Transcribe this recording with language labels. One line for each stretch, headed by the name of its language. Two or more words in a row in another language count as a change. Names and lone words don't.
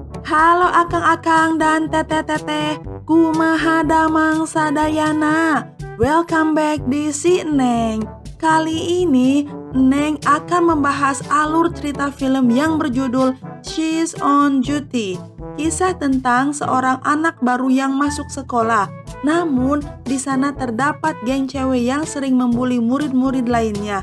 Sundanese: Halo akang-akang dan teteh-teteh, kumaha damang sadayana.
English: Welcome back di Si Neng.
Indonesian: Kali ini Neng akan membahas alur cerita film yang berjudul She's on Duty. Kisah tentang seorang anak baru yang masuk sekolah. Namun di sana terdapat geng cewek yang sering membuli murid-murid lainnya.